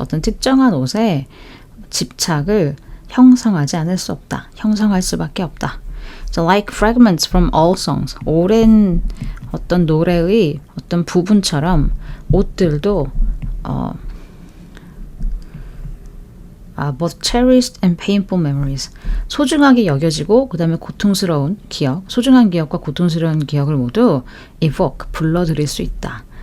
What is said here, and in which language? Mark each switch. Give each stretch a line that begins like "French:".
Korean: 어떤 특정한 옷에 집착을 형성하지 않을 수 없다. 형성할 수밖에 없다.
English: So like fragments from all songs.
Korean: 오랜 어떤 노래의 어떤 부분처럼 옷들도
English: both cherished and painful memories.
Korean: 소중하게 여겨지고 그 다음에 고통스러운 기억, 소중한 기억과 고통스러운 기억을 모두 evoke, 불러들일 수 있다.